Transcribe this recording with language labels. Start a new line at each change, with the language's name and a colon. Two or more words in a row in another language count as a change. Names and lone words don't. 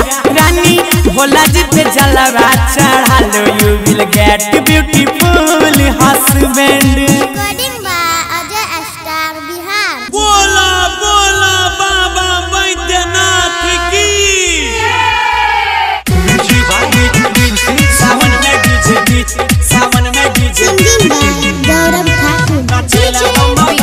Hindi: रानी भोला जी पे जलवा चढ़ा लो
English: you will get beautiful husband. recording by Ajay Star Bihar.
Hindi: बोला बोला बाबा बैद्यनाथ की। सावन में डीजे बीच सावन में डीजे
English: singing by Gaurav Thakur.